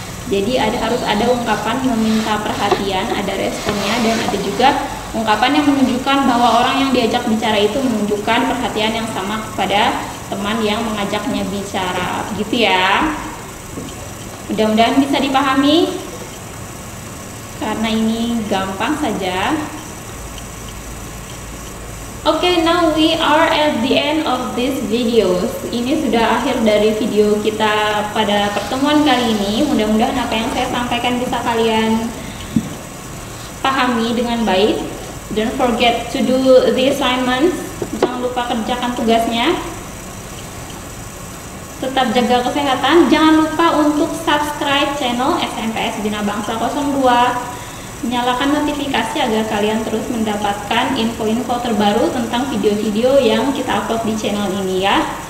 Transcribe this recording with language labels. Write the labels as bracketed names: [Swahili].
[Indonesian] Jadi harus ada ungkapan meminta perhatian, ada responnya, dan ada juga ungkapan yang menunjukkan bahwa orang yang diajak bicara itu menunjukkan perhatian yang sama kepada teman yang mengajaknya bicara, gitu ya. Mudah-mudahan bisa dipahami karena ini gampang saja. [English] Okay, now we are at the end of this video. [Indonesian] Ini sudah akhir dari video kita pada pertemuan kali ini. Mudah-mudahan apa yang saya sampaikan bisa kalian pahami dengan baik. [English] Don't forget to do the assignments. [Indonesian] Jangan lupa kerjakan tugasnya. Tetap jaga kesehatan. Jangan lupa untuk subscribe channel SMPS Bina Bangsa 02. Nyalakan notifikasi agar kalian terus mendapatkan info-info terbaru tentang video-video yang kita upload di channel ini ya.